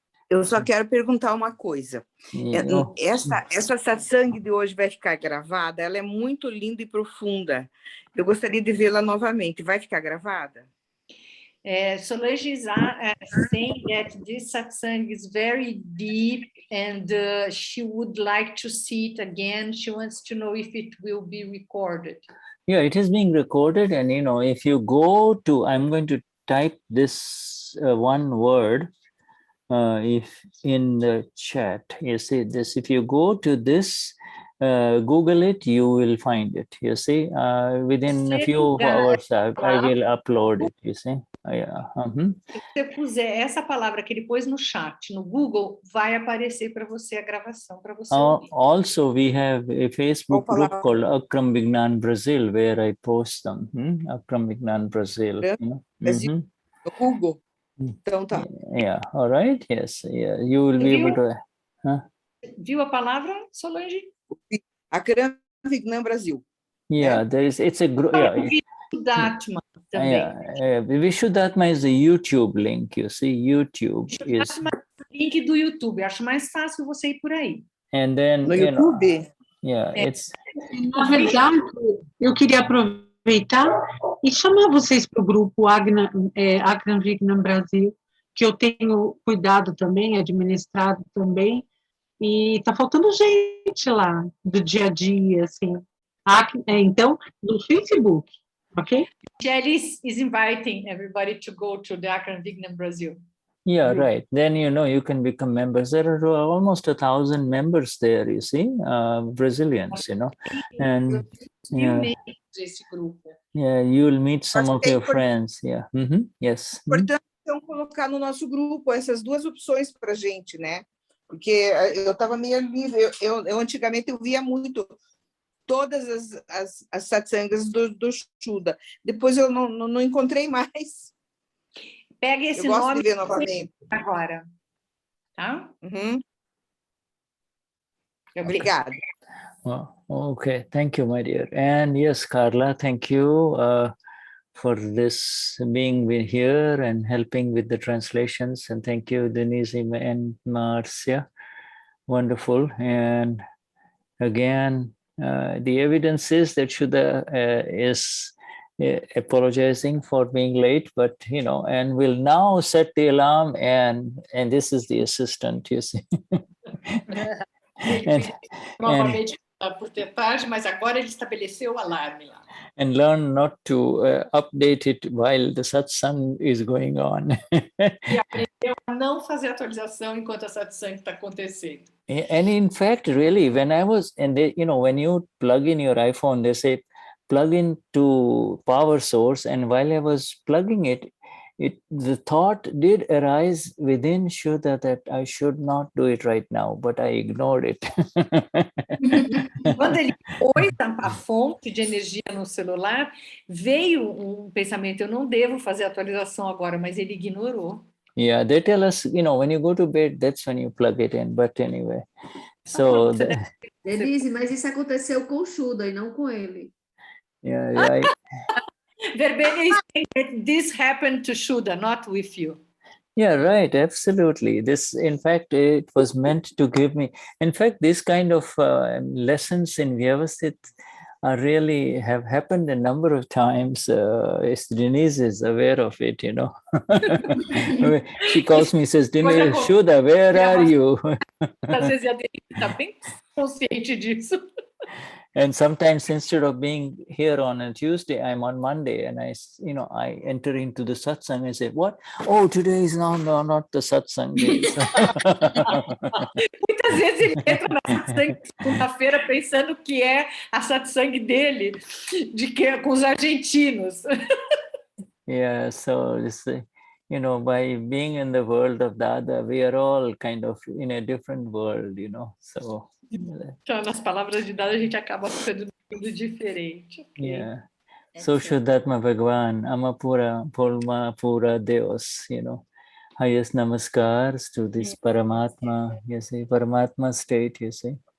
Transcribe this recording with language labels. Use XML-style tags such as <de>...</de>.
<pt>Eu só quero perguntar uma coisa. Essa satsang de hoje vai ficar gravada? Ela é muito linda e profunda. Eu gostaria de vê-la novamente. Vai ficar gravada?</pt> <en>Solange is saying that this satsang is very deep and she would like to see it again. She wants to know if it will be recorded. Yeah, it is being recorded, and if you go to, I'm going to type this one word if in the chat. You see this, if you go to this, Google it, you will find it. You see, within a few hours, I will upload it. You see.</en> <pt>Se você puser essa palavra que ele pôs no chat, no Google, vai aparecer para você a gravação para você ouvir.</pt> <en>Also, we have a Facebook group called Akram Vignan Brazil, where I post them. Akram Vignan Brazil.</en> <pt>No Google. Então tá.</pt> <en>Yeah. All right. Yes. Yeah. You will be able to.</en> <pt>Viu a palavra, Solange? Akram Vignan Brasil.</pt> <en>Yeah. It's a group. Yeah.</en> <pt>Vishuddhatma também.</pt> <en>Vishuddhatma is a YouTube link. You see, YouTube is.</en> <pt>Link do YouTube. Acho mais fácil você ir por aí.</pt> <en>And then</en> <pt>no YouTube.</pt> <en>It's.</en> <pt>Na verdade, eu queria aproveitar e chamar vocês para o grupo Akram Vignan Brasil, que eu tenho cuidado também, administrado também, e está faltando gente lá do dia a dia, assim. Então, no Facebook, ok?</pt> <en>Michelle is inviting everybody to go to the Akram Vignan Brazil. Yeah, right. Then, you can become members. There are almost 1,000 members there, you see, Brazilians, and yeah, you will meet some of your friends. Yeah. Yes.</en> <pt>Importante, então, colocar no nosso grupo essas duas opções para a gente, né? Porque eu estava meio livre. Eu antigamente eu via muito todas as satsangas do Shuddha. Depois eu não encontrei mais. Pega esse eu gosto nome de ver novamente. Agora. Tá? Obrigada.</pt> <en>Well, okay, thank you, my dear. And yes, Carla, thank you for this being here and helping with the translations. And thank you, Denize and Marcia. Wonderful. And again, the evidence is that Shuddha is apologizing for being late, but and we'll now set the alarm, and this is the assistant, you see.</en> <pt>Normalmente por ter tarde, mas agora ele estabeleceu o alarme lá.</pt> <en>And learn not to update it while the satsang is going on.</en> <pt>E aprendeu a não fazer atualização enquanto a satsang está acontecendo.</pt> <en>And in fact, really, when I was, and they, when you plug in your iPhone, they say plug into power source, and while I was plugging it, the thought did arise within Shuddha that I should not do it right now, but I ignored it.</en> <pt>Quando ele pôs a fonte de energia no celular, veio pensamento, eu não devo fazer atualização agora, mas ele ignorou.</pt> <en>Yeah, they tell us, when you go to bed, that's when you plug it in. But anyway, so...</en> <pt>Denize, mas isso aconteceu com o Shuddha e não com ele.</pt> <en>Yeah. Verbena is saying that this happened to Shuddha, not with you. Yeah, right. Absolutely. This, in fact, it was meant to give me. In fact, this kind of lessons in Vyavasthit really have happened a number of times. Denize is aware of it, She calls me, says, Denize, Shuddha, where are you?</en> <pt>Às vezes a Denize está bem consciente disso.</pt> <en>And sometimes instead of being here on a Tuesday, I'm on Monday, and I enter into the satsang and say, "What? Oh, today is not the satsang day."</en> <pt>Muitas vezes ele entra na satsang segunda-feira pensando que é a satsang dele, de que é com os argentinos.</pt> <en>Yeah, so by being in the world of Dada, we are all kind of in a different world, So.</en> <pt>Então, nas palavras de Dada, a gente acaba ficando tudo diferente.</pt> <en>Okay. Yeah. So Vishuddhatma Bhagwan, Amapura, Pura Deos, highest namaskars to this Paramatma, you see, Paramatma state, you see.</en>